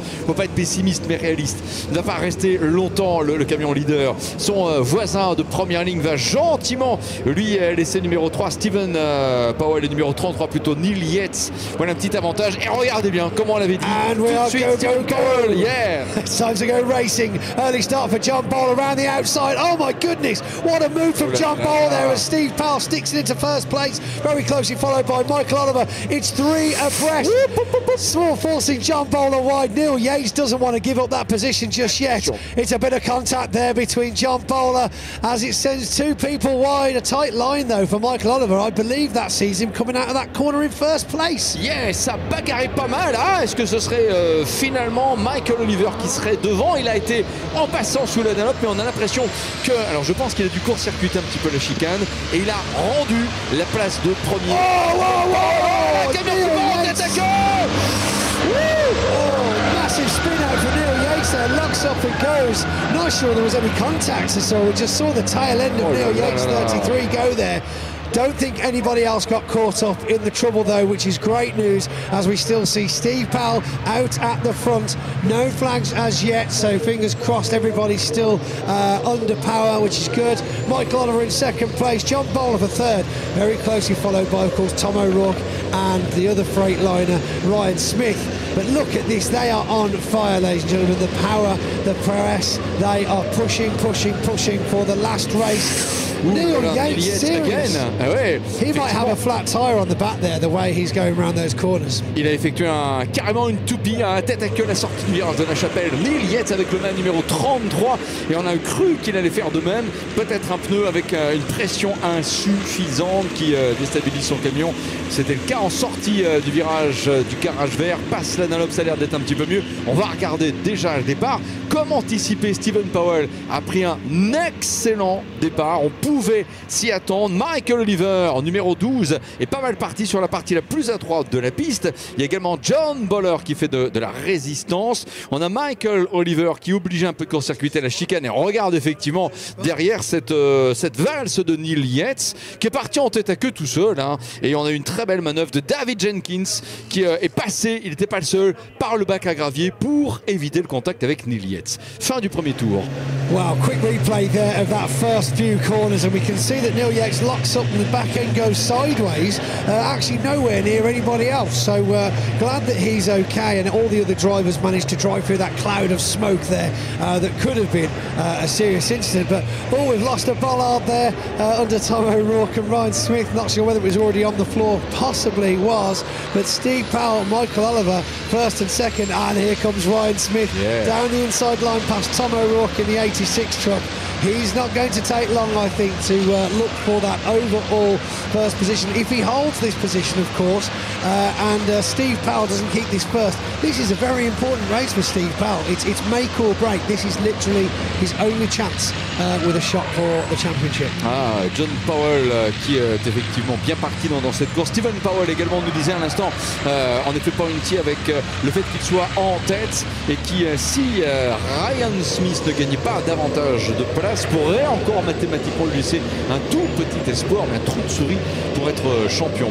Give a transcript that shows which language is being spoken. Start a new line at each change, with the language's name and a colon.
French: Il ne faut pas être pessimiste, mais réaliste. Il ne va pas rester longtemps, le camion leader. Son voisin de première ligne va gentiment lui laisser numéro 3, Steven Powell, et numéro 33, plutôt Neil Yates. Voilà un petit avantage. Et regardez bien, comme on l'avait dit, tout de suite, Steven Powell, yeah!
English: It's time to go racing. Early start for John Bowler around the outside. Oh my goodness, what a move from John Bowler there as Steve Powell sticks it into first place. Very closely followed by Michael Oliver. It's 3 abreast. Small forcing John Bowler wide. Neil Yates doesn't want to give up that position just yet. It's a bit of contact there between John Bowler as it sends 2 people wide. A tight line though for Michael Oliver. I believe that sees him coming out of that corner in first place.
French: Yeah, ça bagarrait pas mal. Ah, est-ce que ce serait finalement Michael Oliver qui serait devant? Il a été en passant sous la Dunlop, mais on a l'impression que... Alors je pense qu'il a dû court-circuiter un petit peu la chicane et il a rendu la place de premier. Oh, camion qui monte, attaquant!
English: Massive spin out for Neil Yates there, locks up and goes. Not sure there was any contact, so we just saw the tail end of Neil Yates 33 go there. Don't think anybody else got caught up in the trouble though, which is great news as we still see Steve Powell out at the front. No flags as yet, so fingers crossed everybody's still under power, which is good. Michael Oliver in second place, John Bowler for third, very closely followed by of course Tom O'Rourke and the other Freightliner Ryan Smith. But look at this, they are on fire, ladies and gentlemen. The power, the press, they are pushing for the last race. Neil Yates, serious.
French: Ah ouais,
English: he might have a flat tire on the back there, the way he's going around those corners.
French: Il a effectué carrément une toupie à tête à queue à la sortie du virage de la Chapelle. Neil Yates avec le man numéro 33 et on a cru qu'il allait faire de même. Peut-être un pneu avec une pression insuffisante qui déstabilise son camion. C'était le cas en sortie du virage du garage vert. Passe la Dunlop, ça a l'air d'être un petit peu mieux. On va regarder déjà le départ. Comme anticipé, Steven Powell a pris un excellent départ. On pouvait s'y attendre. Michael Oliver, numéro 12, est pas mal parti sur la partie la plus à droite de la piste. Il y a également John Bowler qui fait de la résistance. On a Michael Oliver qui oblige un peu de court-circuiter la chicane. Et on regarde effectivement derrière cette valse de Neil Yates qui est parti en tête à queue tout seul. Hein. Et on a une très belle manœuvre de David Jenkins qui est passé, il n'était pas le seul, par le bac à gravier pour éviter le contact avec Neil Yates. Fin du premier tour.
English: Wow, quick replay there of that first few corners and we can see that Neil Yates locks up and the back end goes sideways, actually nowhere near anybody else. So glad that he's okay and all the other drivers managed to drive through that cloud of smoke there that could have been a serious incident. But we've lost a bollard there under Tom O'Rourke and Ryan Smith. Not sure whether it was already on the floor, possibly was. But Steve Powell, Michael Oliver, first and second, and here comes Ryan Smith down the inside line past Tom O'Rourke in the 86 truck. He's not going to take long, I think, to look for that overall first position. If he holds this position, of course, and Steve Powell doesn't keep this first, this is a very important race for Steve Powell. It's make or break. This is literally his only chance with a shot for the championship.
French: Ah, John Powell qui est effectivement bien parti dans cette course. Steven Powell également nous disait à l'instant, en effet pointy avec le fait qu'il soit en tête et qui, si Ryan Smith ne gagnait pas davantage de place, pourrait encore mathématiquement lui laisser un tout petit espoir, mais un trou de souris pour être champion.